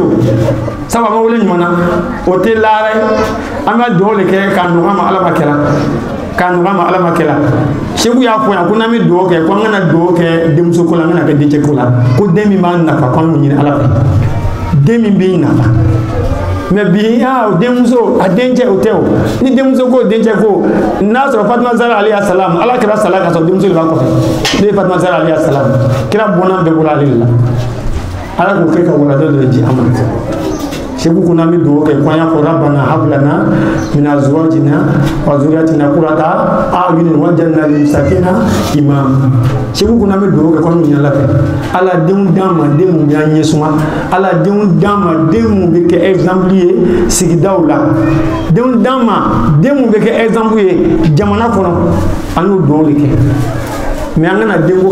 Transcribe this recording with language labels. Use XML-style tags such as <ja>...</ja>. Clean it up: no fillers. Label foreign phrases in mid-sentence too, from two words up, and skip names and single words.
<bm>o sabu a ma wele ɲuman na o tɛ lahara ye an bɛ dugawu de kɛ k'a nɔgɔya ma ala ma kɛla k'a nɔgɔya ma ala ma kɛla segu y'a fɔ yan ko n'an bɛ dugawu kɛ ko an kana dugawu kɛ denmuso ko la an kana kɛ dencɛ ko la ko den min b'a nafa ko an y'o ɲini ala fɛ den min b'i nafa mais bi denmuso a dencɛ o tɛ o ni denmuso ko dencɛ ko n'a sɔrɔ Fatima Zara</bm> <ar>عليه السلام</ar> <bm>ala kɛra sala ka sɔrɔ denmuso de b'a kɔfɛ ne ye Fatima Zara</bm> <ar>عليه السلام</ar> <bm>kira bɔnna bɛɛ bɔra ale de la ala k'o kɛ ka waladen dɔ di an ma segu ko n'an bɛ dugawu kɛ ko an y'a fɔ</bm> <ar>ربنا هب لنا من أزواجنا وذرياتنا قرة أعين واجعلنا للمتقين إماما</ar> <bm>segu ko n'an bɛ dugawu kɛ ko an ɲini ala fɛ ala denw d'an ma den mun b'an ɲɛsuma ala denw d'an ma den mun bɛ kɛ exemple ye sigidaw la denw d'an ma den mun bɛ kɛ exemple ye jamana kɔnɔ an y'o dugawu de kɛ mais an kana denko</bm>